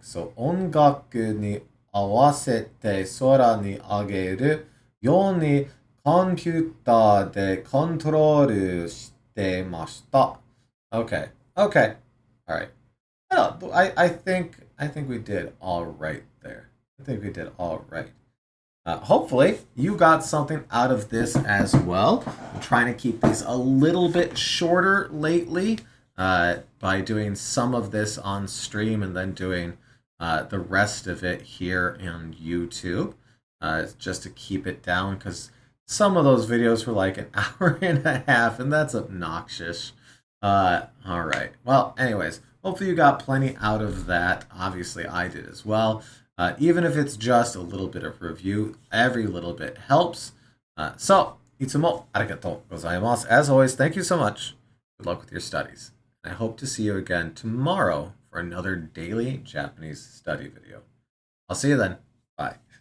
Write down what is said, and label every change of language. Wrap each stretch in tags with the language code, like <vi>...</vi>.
<ja>So 音楽に合わせて空に上げるようにコンピューターでコントロールしてました。</ja> <en>Okay. Okay. All right. I think we did all right there. I think we did all right. Hopefully you got something out of this as well. I'm trying to keep these a little bit shorter lately by doing some of this on stream and then doing the rest of it here on YouTube, just to keep it down, because some of those videos were like an hour and a half, and that's obnoxious. All right. Well, anyways, hopefully you got plenty out of that. Obviously, I did as well. Even if it's just a little bit of review, every little bit helps.</en> <ja>So, いつもありがとうございます.</ja> <en>As always, thank you so much. Good luck with your studies. I hope to see you again tomorrow for another daily Japanese study video. I'll see you then. Bye.</en>